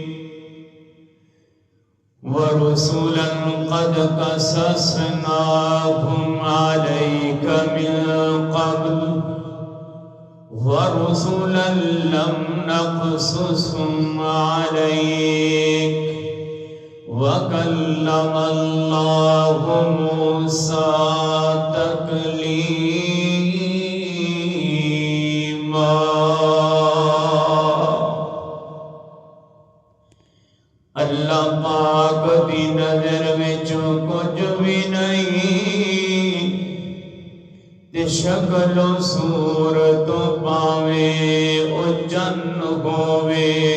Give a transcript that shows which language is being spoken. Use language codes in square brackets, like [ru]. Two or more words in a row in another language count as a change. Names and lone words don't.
[ar] ورسلا قد قصصناهم عليك من قبل ورسلا لم نقصصهم عليك وكلم الله موسى تكليما۔ [pa] اللہ پاک دی نظر وچوں کچھ بھی نہیں، تے شکل و صورت پاویں او جن ہووے،